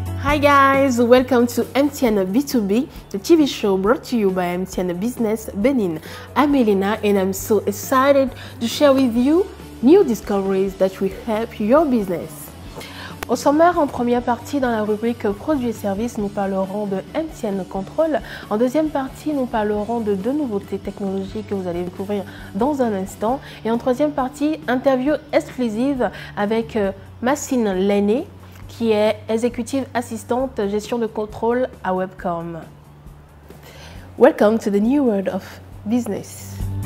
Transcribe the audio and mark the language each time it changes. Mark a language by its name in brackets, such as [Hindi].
[English] Hi guys, welcome to MTN B2B, the TV show brought to you by MTN Business Benin. I'm Elena and I'm so excited to share with you new discoveries that will help your business. [French] Au sommaire, en première partie, dans la rubrique Produits et services, nous parlerons de MTN Control. En deuxième partie, nous parlerons de deux nouveautés technologiques que vous allez découvrir dans un instant. Et en troisième partie, interview exclusive avec Maxine Lenné, qui est exécutive assistante gestion de contrôle à Webcom. [English] Welcome to the new world of business.